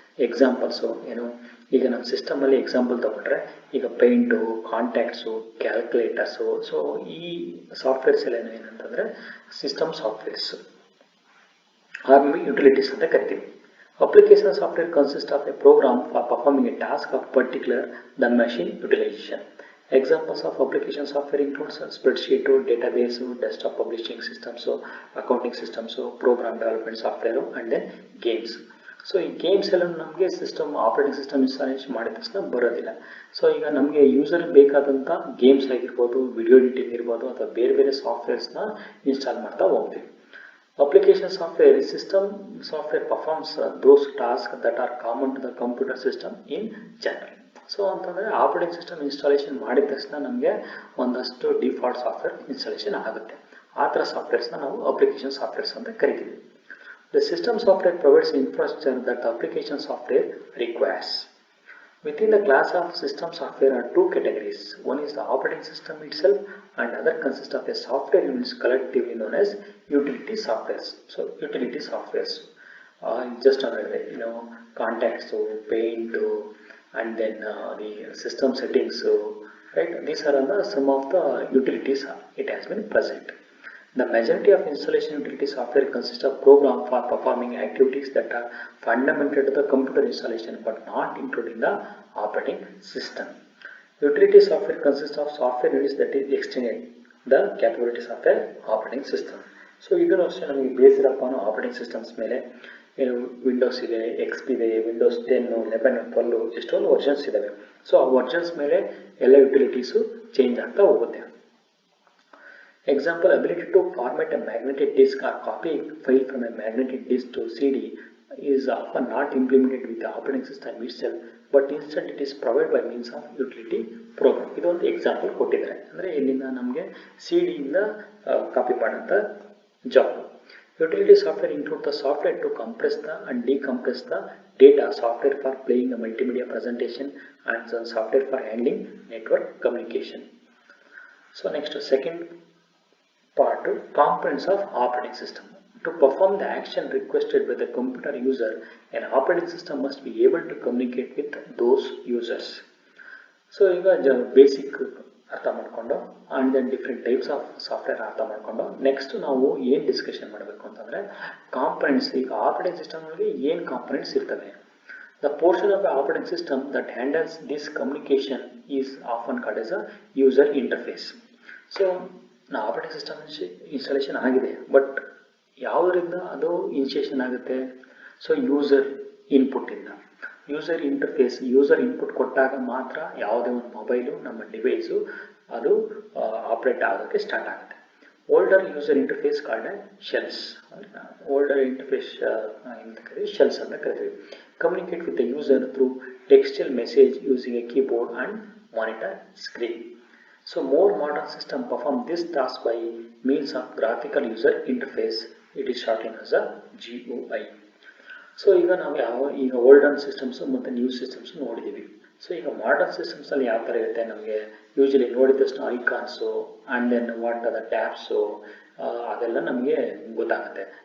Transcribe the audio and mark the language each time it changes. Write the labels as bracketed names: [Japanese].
[Kannada] Examples ಏನು, ಈಗ ನಮ್ಮ ಸಿಸ್ಟಮಲ್ಲಿ ಎಕ್ಸಾಂಪಲ್ ತೊಗೊಂಡ್ರೆ ಈಗ ಪೇಂಟು, ಕಾಂಟ್ಯಾಕ್ಟ್ಸು, ಕ್ಯಾಲ್ಕುಲೇಟರ್ಸು. ಸೊ ಈ ಸಾಫ್ಟ್ವೇರ್ಸ್ ಎಲ್ಲ ಏನಂತಂದರೆ ಸಿಸ್ಟಮ್ ಸಾಫ್ಟ್ವೇರ್ಸು, ಆಮೇಲೆ ಯುಟಿಲಿಟೀಸ್ ಅಂತ ಕರಿತೀವಿ. [English] Application software consist of a program for performing a task of particular the machine utilisation. Examples of application software includes spreadsheet, database, desktop publishing systems, accounting systems, program development software and then games. [Kannada] So ಈ games ಎಲ್ಲ ನಮಗೆ system operating system installation ಮಾಡಿದ ತಕ್ಷಣ ಬರೋದಿಲ್ಲ. So ಈಗ ನಮಗೆ user ಬೇಕಾದಂಥ games ಆಗಿರ್ಬೋದು, ವಿಡಿಯೋ ಎಡಿಟಿಂಗ್ ಇರ್ಬೋದು ಅಥವಾ ಬೇರೆ ಬೇರೆ ಸಾಫ್ಟ್ವೇರ್ಸ್ನ ಇನ್ಸ್ಟಾಲ್ ಮಾಡ್ತಾ ಹೋಗ್ತೀವಿ. [English] Application software system software performs those task that are common to the computer system in general. [Kannada] So ಅಂತಂದರೆ ಆಪರೇಟಿಂಗ್ ಸಿಸ್ಟಮ್ ಇನ್ಸ್ಟಾಲೇಷನ್ ಮಾಡಿದ ತಕ್ಷಣ ನಮಗೆ ಒಂದಷ್ಟು ಡಿಫಾಲ್ಟ್ ಸಾಫ್ಟ್ವೇರ್ ಇನ್ಸ್ಟಾಲೇಷನ್ ಆಗುತ್ತೆ. ಆ ಥರ ಸಾಫ್ಟ್ವೇರ್ಸ್ನ ನಾವು ಅಪ್ಲಿಕೇಶನ್ ಸಾಫ್ಟ್ವೇರ್ಸ್ ಅಂತ ಕರಿತೀವಿ. [English] The system software provides infrastructure that application software requires. Within the class of system software are 2 categories. One is the operating system itself and other consists of a software units collectively known as utility softwares. So utility softwares just another, contacts, paint, and then the system settings, right? These are all some of the utilities it has been present. The majority of installation utility software consists of program for performing activities that are fundamental to the computer installation but not including the operating system. Utility software consists of software units that is extended the capabilities of the operating system. [Kannada] So ಇದನ್ನು ಅಷ್ಟೇ ನಮಗೆ based upon operating systems ಮೇಲೆ ಏನು Windows ಇದೆ, XP ಇದೆ, Windows 10, 11, 12 ಎಷ್ಟೊಂದು versions ಇದ್ದಾವೆ. So ಆ ವರ್ಷನ್ಸ್ ಮೇಲೆ ಎಲ್ಲ ಯುಟಿಲಿಟೀಸು ಚೇಂಜ್ ಆಗ್ತಾ ಹೋಗುತ್ತೆ. [English] Example, ability to format a magnetic disk or copy a file from a magnetic disk to CD is often not implemented with the operating system itself, but instead it is provided by means of utility program. [Kannada] ಇದೊಂದು example ಕೊಟ್ಟಿದ್ದಾರೆ. ಅಂದರೆ ಇಲ್ಲಿಂದ ನಮಗೆ CD-ಇಂದ copy ಮಾಡೋಂಥ job. [English] Utility software include the software to compress the and decompress the data, software for playing a multimedia presentation, and some software for handling network communication. So next, second part, components of operating system. To perform the action requested by the computer user, an operating system must be able to communicate with those users. [Kannada] So ಈಗ basic ಅರ್ಥ ಮಾಡಿಕೊಂಡು and then different types of software ಅರ್ಥ ಮಾಡಿಕೊಂಡು next ನಾವು ಏನು discussion ಮಾಡಬೇಕು ಅಂತಂದರೆ components. ಈಗ ಆಪರೇಟಿಂಗ್ ಸಿಸ್ಟಮ್ನಲ್ಲಿ ಏನು ಕಾಂಪೊನೆಂಟ್ಸ್ ಇರ್ತವೆ. [English] The portion of the operating system that handles this communication is often called as a user interface. [Kannada] So operating system installation ಆಗಿದೆ, ಬಟ್ ಯಾವುದರಿಂದ ಅದು ಇನಿಷಿಯೇಷನ್ ಆಗುತ್ತೆ? So user ಇನ್ಪುಟ್ಟಿಂದ. User interface, user input ಕೊಟ್ಟಾಗ ಮಾತ್ರ ಯಾವುದೇ ಒಂದು ಮೊಬೈಲು, ನಮ್ಮ ಡಿವೈಸು ಅದು ಆಪ್ರೇಟ್ ಆಗೋಕ್ಕೆ ಸ್ಟಾರ್ಟ್ ಆಗುತ್ತೆ. [English] Older user interface called shells. [Kannada] Older interface ಅಂತ ಕರೀತೀವಿ, ಶೆಲ್ಸ್ ಅಂತ ಕರಿತೀವಿ. [English] Communicate with the user through textual message using a keyboard and monitor screen. So more modern systems perform this task by means of graphical user interface. It is shortened as a GUI. [Kannada] So ಈಗ ನಾವು ಈಗ olden systems ಮತ್ತು new systems ನೋಡಿದ್ದೀವಿ. So ಈಗ modern ಸಿಸ್ಟಮ್ಸಲ್ಲಿ ಯಾವ ಥರ ಇರುತ್ತೆ, ನಮಗೆ ಯೂಶಲಿ ನೋಡಿದ ತಕ್ಷಣ ಐಕಾನ್ಸು ಆ್ಯಂಡ್ ದೆನ್ ವಾಟ್ ದ ಟ್ಯಾಬ್ಸು ಅದೆಲ್ಲ ನಮಗೆ ಗೊತ್ತಾಗುತ್ತೆ.